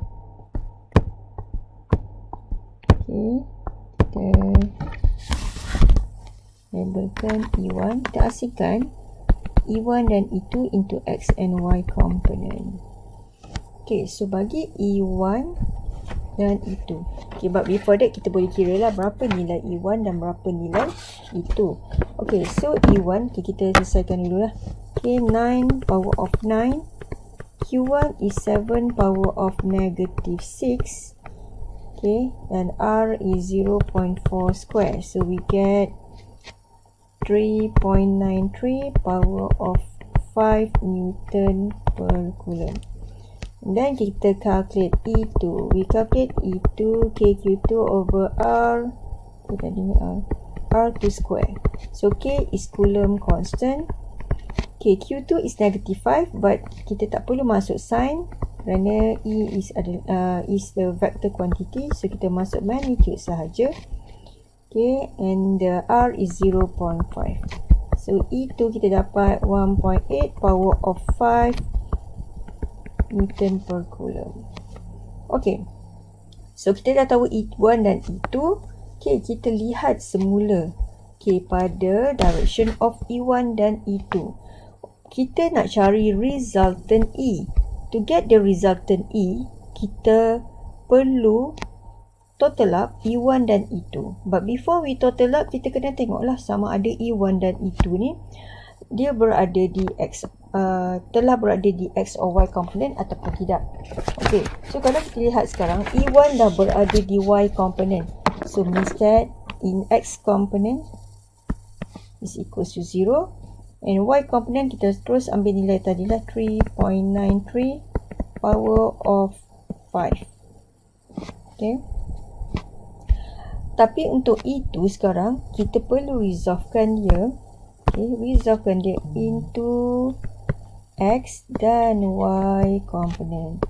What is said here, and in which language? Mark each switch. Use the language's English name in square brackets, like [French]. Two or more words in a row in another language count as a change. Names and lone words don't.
[Malay] Okay, kita labelkan E1. Kita asingkan E1 dan E2 [English] into X and Y component. Okay, so [Malay] bagi E1 dan E2. [English] Okay, but before that [Malay] kita boleh kira lah berapa nilai E1 dan berapa nilai E2. [English] Okay, so [Malay] E1, okay, kita selesaikan dulu lah. [English] Okay, 9 power of 9. Q1 is 7 power of negative 6. Okay, and R is 0.4 square. So we get 3.93 power of 5 Newton per coulomb. then kita calculate E2. We calculate E2 KQ2 over R. [Malay] Kita ni R2 square. [English] So K is Coulomb constant. KQ2 is negative 5, but [Malay] kita tak perlu masuk sign kerana [English] E is the vector quantity. [Malay] So kita masuk magnitude sahaja. [English] Okay, and the R is 0.5. So E2 [Malay] kita dapat [English] 1.8 power of 5 Newton per Coulomb. Okay, so [Malay] kita dah tahu E1 dan E2. Okay, kita lihat semula pada [English] direction of E1 [Malay] dan E2. Kita nak cari resultant E. [English] To get the resultant E, [Malay] kita perlu total up E1 dan E2. [English] But before we total up, [Malay] kita kena tengoklah sama ada E1 dan E2 ni dia berada di X, telah berada di X [English] or Y component [Malay] ataupun tidak. [English] Okay, so [Malay] kalau kita lihat sekarang, E1 dah berada di [English] Y component. So means that in X component is equals to 0. And Y component [Malay] kita terus ambil nilai tadi lah, 3.93 [English] power of 5. Okay. [Malay] Tapi untuk E2 sekarang, kita perlu resolvekan dia. Okay, resolvekan dia [English] into X [Malay] dan Y component.